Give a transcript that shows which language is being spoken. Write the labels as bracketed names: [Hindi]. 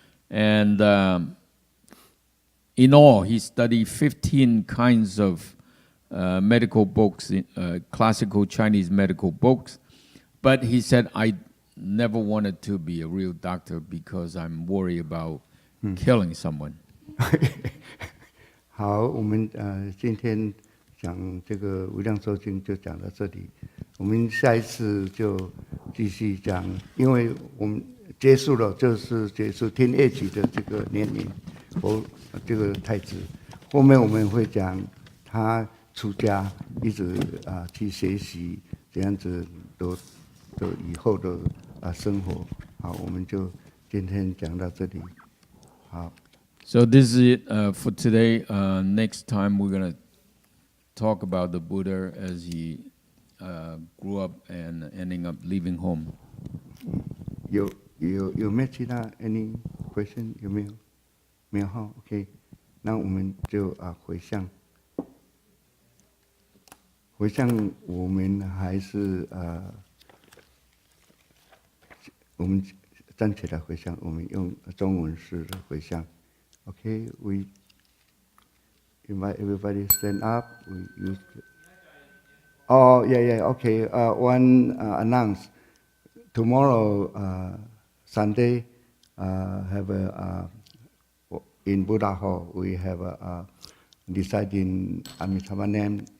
[English] And in all, he studied 15 kinds of medical books, classical Chinese medical books. But he said, I never wanted to be a real doctor because I'm worried about killing someone. [Chinese] 好，我们今天讲这个无量寿经就讲到这里，我们下一次就继续讲，因为我们结束了，就是结束天业集的这个年龄，这个太子，后面我们会讲他出家，一直去学习这样子的以后的生活。好，我们就今天讲到这里。好。 [English] So this is it for today. Next time we're going to talk about the Buddha as he grew up and ending up leaving home. [Chinese] 有没有其他 [English] any question [Chinese] 有没有？没有哈 ，OK， 那我们就回向。回向我们还是我们站起来回向，我们用中文式的回向。 [English] Okay, we invite everybody stand up. We use. Oh yeah. Okay. One announce. Tomorrow, Sunday, have in Buddha Hall we have deciding Amitabha name.